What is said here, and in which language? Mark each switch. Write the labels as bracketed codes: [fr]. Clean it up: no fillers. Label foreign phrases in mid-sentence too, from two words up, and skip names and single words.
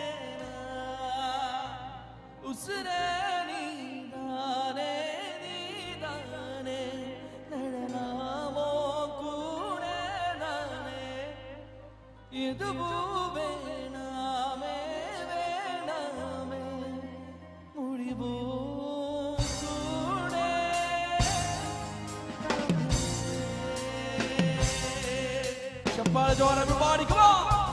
[ta] உசுரே எதுவோ வேணாமே வேணாமே முடிவோ கூட. [kn] ಚಪ್ಪಾಳೆ ಜೋರ [en] everybody come on.